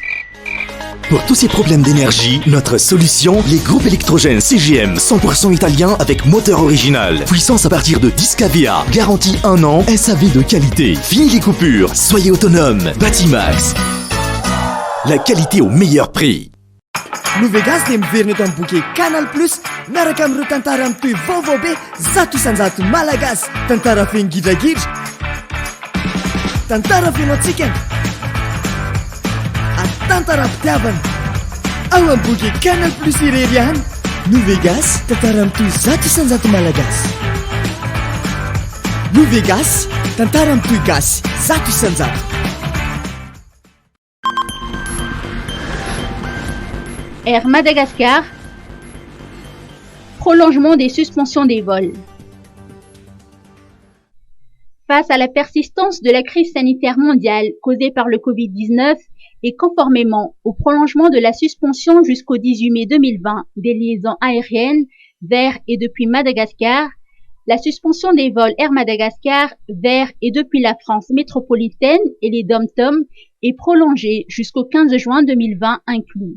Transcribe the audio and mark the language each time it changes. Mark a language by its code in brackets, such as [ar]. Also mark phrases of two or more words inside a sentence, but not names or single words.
[fr] Pour tous ces problèmes d'énergie, notre solution, les groupes électrogènes CGM 100% italien avec moteur original. Puissance à partir de 10 kVA. Garantie 1 an, SAV de qualité. Fini les coupures, soyez autonome. Batimax. La qualité au meilleur prix. [mg] Novegas dia miverina eto amin'ny boky Canal Plus miaraka amin'ireo tantara mitohy vaovao be zato isanjato malagasy. Tantara fengidragidra, tantara fenoantsikana, ary tantaram-pitiavana. Ao amin'ny boky Canal Plus irery ihany. Novegas, tantara mitohy zato isanjato malagasy. Novegas, tantara mitohy gasy zato isanjato. [fr] Air Madagascar, prolongement des suspensions des vols. Face à la persistance de la crise sanitaire mondiale causée par le Covid-19 et conformément au prolongement de la suspension jusqu'au 18 mai 2020 des liaisons aériennes vers et depuis Madagascar, la suspension des vols Air Madagascar vers et depuis la France métropolitaine et les DOM-TOM est prolongée jusqu'au 15 juin 2020 inclus.